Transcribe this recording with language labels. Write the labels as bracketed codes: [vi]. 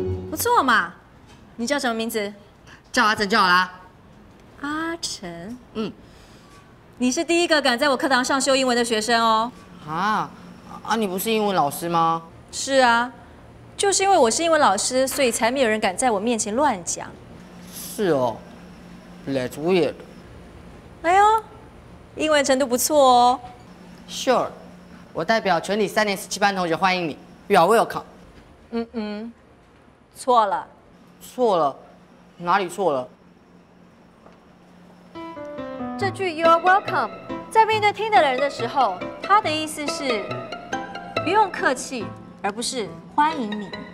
[zh] 不错嘛，你叫什么名字？叫阿成就好啦。阿成。你是第一个敢在我课堂上修英文的学生哦。你不是英文老师吗？是啊，就是因为我是英文老师，所以才没有人敢在我面前乱讲。是哦 ， [en] That's weird。 [zh] 哎呦，英文程度不错哦。 [en] Sure， [zh] 我代表全体3年17班同学欢迎你。 [en] You are welcome。 [zh] 错了。错了？哪里错了？这句 [en] You are welcome， [zh] 在面对听的人的时候，它的意思是不用客气，而不是欢迎你。